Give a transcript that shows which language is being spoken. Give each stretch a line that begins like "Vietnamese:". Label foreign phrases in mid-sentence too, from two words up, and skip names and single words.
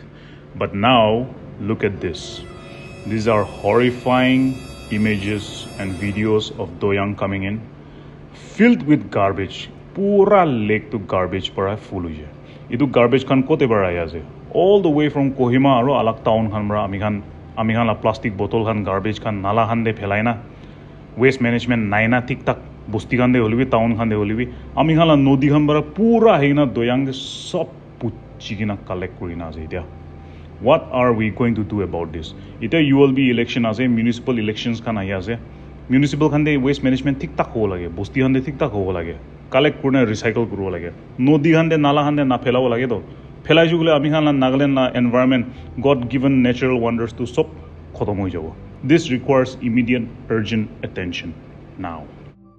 English: But now, look at this. These are horrifying images and videos of Doyang coming in, filled with garbage.
Naga Pidgin: Pura lake to garbage para full hoye. Idu garbage khan kote bara aaje.
English: All the way from Kohima
Naga Pidgin: aro alak town khan bara ami khan la
English: plastic bottle
Naga Pidgin: khan garbage khan nala khan de phelai na.
English: Waste management
Naga Pidgin: naina tik tak bosti khan de holibi town khan de holibi ami khan la nodi khan bara pura heina Doyang de sob puchi kina collect kurina ase dia.
English: What are we going to do about this?
Naga Pidgin: Ita
English: ULB election
Naga Pidgin: ase,
English: municipal elections
Naga Pidgin: khan ahi ase. Municipal khan de
English: waste management
Naga Pidgin: tik tak ho lage, bosti khan de tik tak ho lage. Collect kurna recycle kuro lage. Nodi khan de nala khan de na phelao lage to. Phelai jugule ami khan la Nagaland la environment,
English: God given natural wonders
Naga Pidgin: to sob khotom hoi jabo.
English: This requires immediate urgent attention now.